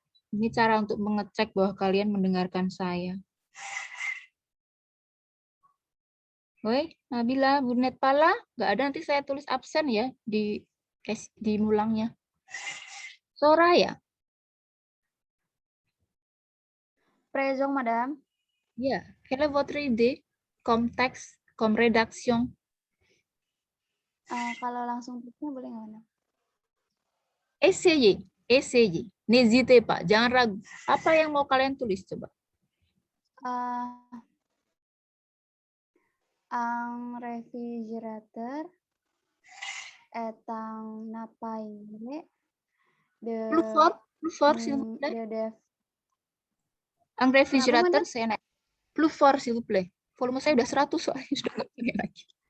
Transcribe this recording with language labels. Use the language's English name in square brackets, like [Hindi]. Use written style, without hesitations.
[Indonesian] Ini cara untuk mengecek bahwa kalian mendengarkan saya. [French] Woi, Nabila, vous n'êtes pas là? [Indonesian] Nggak ada, nanti saya tulis absen ya di mulangnya. Soraya. [French] Présent, madame. Ya, quelle est votre idée? Comme texte, comme rédaction. [Indonesian] Kalau langsung tulisnya boleh nggak, madame? [French] Essayez, essayez. N'hésitez pas, [Indonesian] jangan ragu. Apa yang mau kalian tulis coba? [French] Un réfrigérateur est un appareil de Plus fort, s'il vous plaît. Un réfrigérateur, [Indonesian] saya naik. [French] Plus fort, s'il vous plaît. [Indonesian] Volume saya udah 100 soalnya, sudah nggak punya lagi.